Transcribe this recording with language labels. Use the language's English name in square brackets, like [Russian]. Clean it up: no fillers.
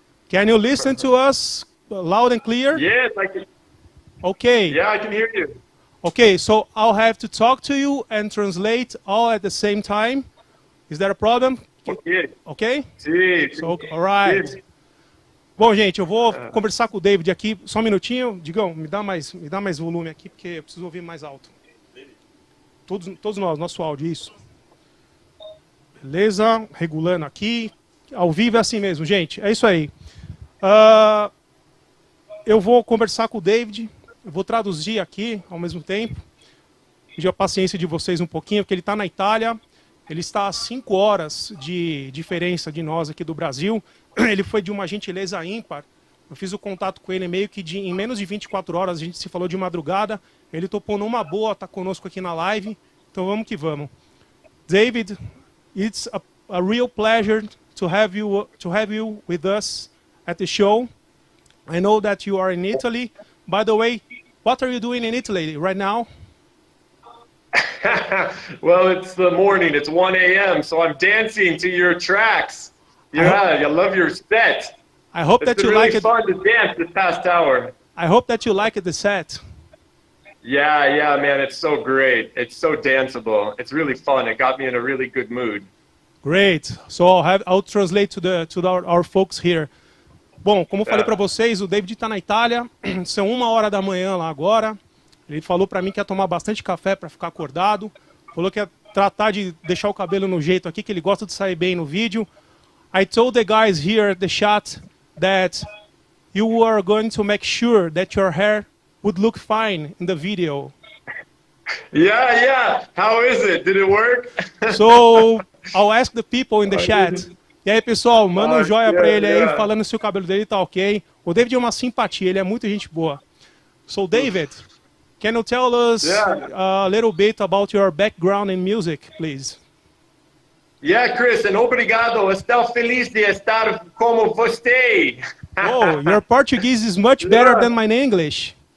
[English] Can you listen to us loud and clear? Yes, I can. Okay. Yeah, I can hear you. Okay, so I'll have to talk to you and translate all at the same time. Is that a problem? Okay. Okay? [Portuguese] Sim. [English] So, all right. [Portuguese] Sim. Bom, gente, eu vou conversar com o David aqui. Só um minutinho. Digão, me dá mais volume aqui, porque eu preciso ouvir mais alto. Todos nós, nosso áudio, isso. Beleza, regulando aqui. Ao vivo é assim mesmo, gente. É isso aí. Eu vou conversar com o David. Eu vou traduzir aqui ao mesmo tempo. Pedir a paciência de vocês um pouquinho, porque ele está na Itália. Ele está a 5 horas de diferença de nós aqui do Brasil. Ele foi de uma gentileza ímpar. Eu fiz o contato com ele meio que em menos de 24 horas. A gente se falou de madrugada. Ele topou numa boa, está conosco aqui na live. Então vamos que vamos. [English] David, it's a real pleasure to have you with us at the show. I know that you are in Italy. By the way, what are you doing in Italy right now? Well, it's the morning. It's 1 a.m., so I'm dancing to your tracks. Yeah, I love your set. I hope that you like it. It's been really fun to dance this past hour. I hope that you like the set. Yeah, man, it's so great. It's so danceable. It's really fun. It got me in a really good mood. Great. So I'll translate to our folks here. [Portuguese] Bom, como eu falei para vocês, o David está na Itália. São 1 hora da manhã lá agora. Ele falou para mim que ia tomar bastante café para ficar acordado. Falou que ia tratar de deixar o cabelo no jeito aqui, que ele gosta de sair bem no vídeo. [English] I told the guys here at the chat that you were going to make sure that your hair would look fine in the video. Yeah. How is it? Did it work? So I'll ask the people in the chat. [Portuguese] E aí, pessoal, manda um joia pra ele aí, falando se o cabelo dele tá ok. O David é uma simpatia, ele é muito gente boa. [English] So, David, can you tell us a little bit about your background in music, please? Yeah, Chris, and [Portuguese] obrigado. Estou feliz de estar como você. [English] Oh, your Portuguese is much better than my English.